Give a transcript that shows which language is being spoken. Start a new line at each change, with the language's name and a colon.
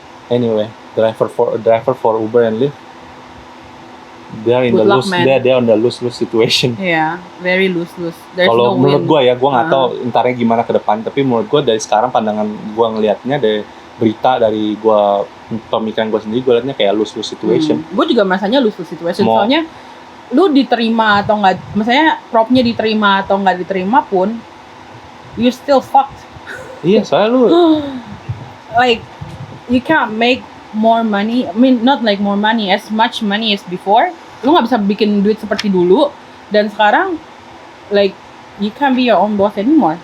English: Anyway, driver for Uber and Lyft, they're on the lose situation.
Indonesian: Iya,
English: very lose.
Indonesian: Kalau menurut gue ya, gue nggak tahu entarnya gimana ke depan, tapi menurut gue dari sekarang pandangan gue ngelihatnya dari berita, dari gue pemikiran gue sendiri, gue liatnya kayak lose situation. Gue juga masanya lose situation. Soalnya lu diterima atau nggak, misalnya propnya diterima atau nggak diterima pun,
English: you still fucked.
Indonesian: Iya, soalnya lu
English: like you can't make more money. I mean, not like more money, as much money as before.
Indonesian: Lu nggak bisa bikin duit seperti dulu. Dan sekarang,
English: like you can't be your own boss anymore.